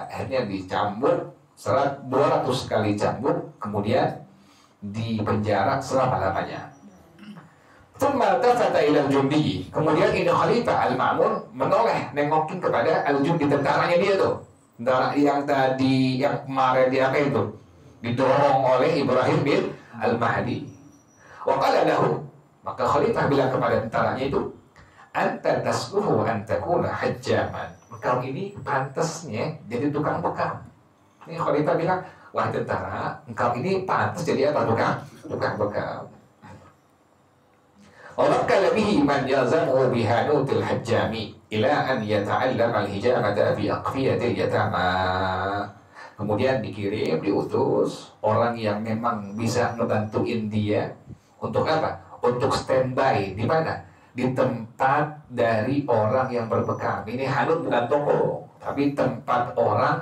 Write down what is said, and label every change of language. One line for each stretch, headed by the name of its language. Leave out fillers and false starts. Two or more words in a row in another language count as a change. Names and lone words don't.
Indonesian: Akhirnya dicambuk 200 kali cambuk, kemudian dipenjara selama-lamanya.
Arabic: تفت إلى الجندي.
Indonesian: Kemudian ini Khalifah al-Ma'mun menoleh, nengokin kepada al-jundi, tentaranya dia tuh. Tentara yang tadi, yang kemarin dia apa itu? Didorong oleh Ibrahim bin Al-Mahdi.
Arabic: وقال له.
Indonesian: Maka Khalifah bilang kepada tentaranya itu,
Arabic: أنت تصلح أن تكون حجاما.
Indonesian: Engkau ini pantasnya jadi tukang bekam. Ini Khalifah bilang, wahai tentara, engkau ini pantas jadi apa? Tukang bekam.
Arabic: ووكل به من يلزمه بحانوت الحجام إلى أن يتعلم الحجامة بأقفية اليتامى.
Indonesian: Kemudian dikirim, diutus orang yang memang bisa ngebantuin dia untuk apa? Untuk standby di mana? di tempat dari orang yang berbekam. Ini hanut bukan toko, tapi tempat orang.